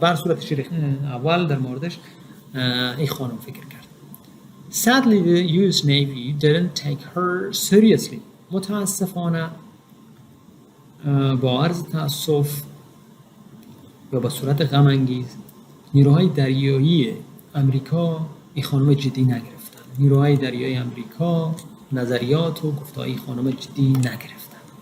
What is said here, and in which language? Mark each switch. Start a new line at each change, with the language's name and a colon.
Persian: بر صورت شیخ اول در موردش این خانم فکر کرد.
English: Sadly the US Navy didn't take her seriously.
Persian: متاسفانه با عرض تأسف و با صورت غم انگیز نیروهای دریایی امریکا این خانم جدی نگرفتن. نیروهای دریایی امریکا نظریات و گفته‌های این خانم جدی نگرفتن.